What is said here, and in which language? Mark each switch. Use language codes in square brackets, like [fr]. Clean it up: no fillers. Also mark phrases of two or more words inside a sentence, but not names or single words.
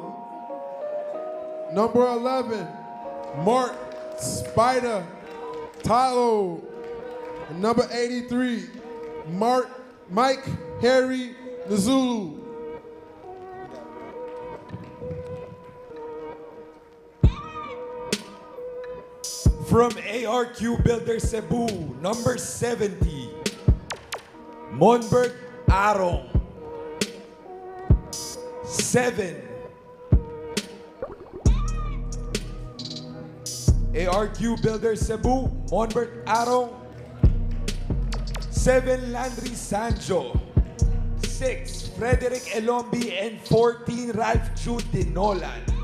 [en] Number 11, Mark Spider Tylo. And number 83, Mike Harry Nazulu. From ARQ Builder Cebu, number 70, Monberg Arong. 7, ARQ Builder Cebu, Monberg Arong. 7, Landry Sancho. 6, Frederick Elombi. And 14, Ralph Chute Nolan.